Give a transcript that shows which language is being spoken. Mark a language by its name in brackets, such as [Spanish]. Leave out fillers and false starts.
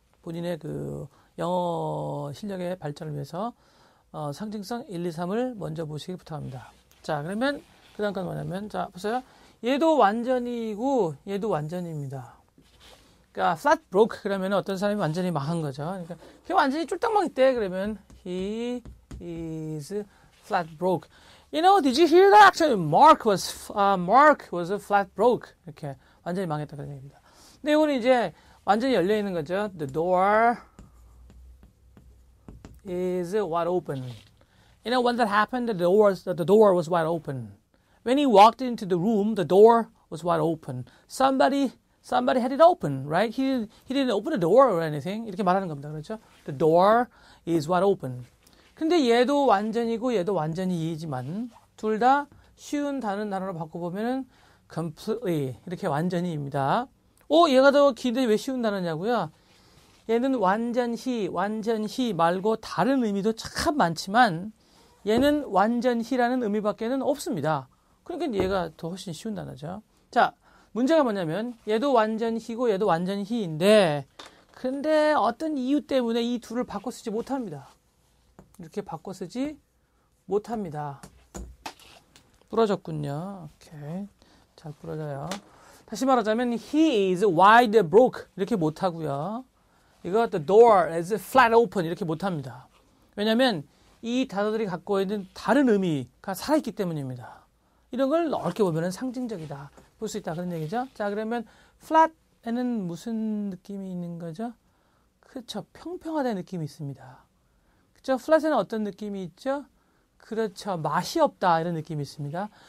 [Korean] 본인의 그 영어 실력의 발전을 위해서 상징성 1, 2, 3을 먼저 보시길 부탁합니다. 자, 그러면 그 다음 건 뭐냐면, 자, 보세요. 얘도 완전이고 얘도 완전입니다. 그러니까 [English] flat broke [Korean] 그러면 어떤 사람이 완전히 망한 거죠. 그러니까 걔 완전히 쫄딱 망했대. 그러면 [English] he is flat broke. You know, did you hear that? Actually, Mark was a flat broke. [Korean] 이렇게 완전히 망했다 그런 얘기입니다. 근데 이거는 이제 완전히 열려 있는 거죠. [English] The door is wide open. You know, when that happened, the door was wide open. When he walked into the room, the door was wide open. Somebody had it open, right? He didn't open the door or anything. [Korean] 이렇게 말하는 겁니다. 그렇죠? [English] The door is wide open. [Korean] 근데 얘도 완전이고 얘도 완전히이지만 둘 다 쉬운 다른 단어로 바꿔보면은 completely 이렇게 완전히입니다. 얘가 더 긴데 왜 쉬운 단어냐고요? 얘는 완전히 말고 다른 의미도 참 많지만 얘는 완전히라는 의미밖에는 없습니다. 그러니까 얘가 더 훨씬 쉬운 단어죠. 자, 문제가 뭐냐면 얘도 완전히고 얘도 완전히인데 근데 어떤 이유 때문에 이 둘을 바꿔 쓰지 못합니다. 이렇게 바꿔 쓰지 못합니다. 부러졌군요. 오케이. 잘 부러져요. 다시 말하자면 [English] he is wide broke [Korean] 이렇게 못하고요. 이거 [English] the door is flat open [Korean] 이렇게 못합니다. 왜냐하면 이 단어들이 갖고 있는 다른 의미가 살아있기 때문입니다. 이런 걸 넓게 보면 상징적이다. 볼 수 있다. 그런 얘기죠. 자, 그러면 flat에는 무슨 느낌이 있는 거죠? 그렇죠. 평평하다는 느낌이 있습니다. 그렇죠. flat에는 어떤 느낌이 있죠? 그렇죠. 맛이 없다. 이런 느낌이 있습니다.